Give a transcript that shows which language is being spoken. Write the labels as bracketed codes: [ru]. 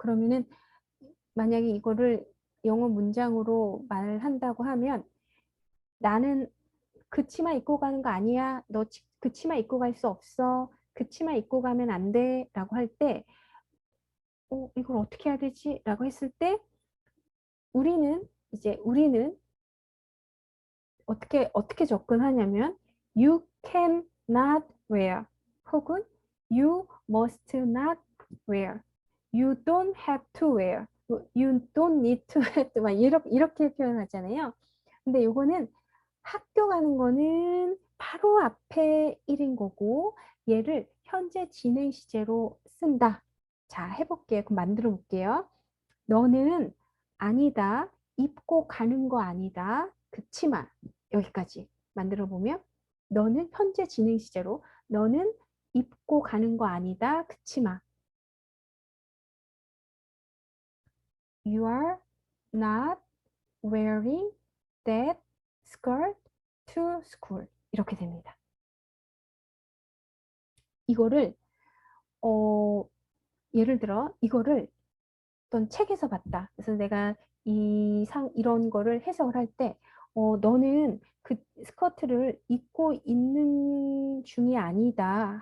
[ko] 그러면은 만약에 이거를 영어 문장으로 말을 한다고 하면 나는 그 치마 입고 가는 거 아니야. 너 그 치마 입고 갈 수 없어. 그 치마 입고 가면 안 돼. 라고 할 때, 이걸 어떻게 해야 되지? 라고 했을 때 우리는 어떻게 접근하냐면 [en] you can not wear [ko] 혹은 [en] you must not wear, you don't have to wear, you don't need to [ko] 막 이렇게 표현하잖아요. 근데 요거는 학교 가는 거는 바로 앞에 일인 거고 얘를 현재 진행 시제로 쓴다. 자, 해볼게요. 그럼 만들어 볼게요. 너는 아니다. 입고 가는 거 아니다. 그치만 여기까지 만들어 보면 너는 현재 진행 시제로 너는 입고 가는 거 아니다. 그치만 [en] you are not wearing that skirt to school. [ko] 이렇게 됩니다. 이거를 어, 예를 들어 이거를 어떤 책에서 봤다. 그래서 내가 이런 거를 해석을 할 때, 너는 그 스커트를 입고 있는 중이 아니다.